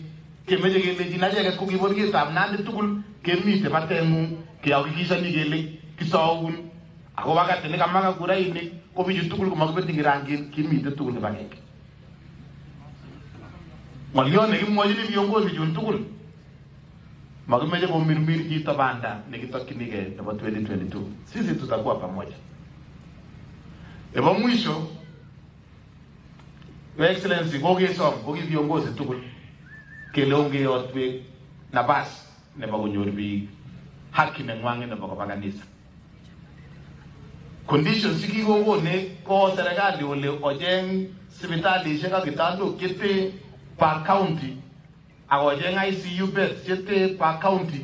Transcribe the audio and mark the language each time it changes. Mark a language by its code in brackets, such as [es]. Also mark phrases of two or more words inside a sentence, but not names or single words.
[kln] Kemeche kelechin acheket ko kibororietab Nandi tugul kemite bateng'ung kehakikishani kele kisaun ako wakati nekamaka kurainik ko bichu tugul komakibetyi rangik kimite tugul kibagenge. Ng'olyon nekimwochini viongozi chun tugul makimeche komirmir chito banda nekitokchinigei nebo 2022. [sw] Sisi tutakuwa pamoja. [kln] Nebo mwisho, [en] Your Excellency, [kln] kokesom koki viongozi tugul kele ongeyotwek nabas nebo konyor biik haki neng'wang nebo koba kanisa. Conditions chikikokone ko serikali ole ocheng sipitalishek ak kitandok chete [en] per county [kln] ak ocheng [en] ICU beds [kln] chete [en] per county.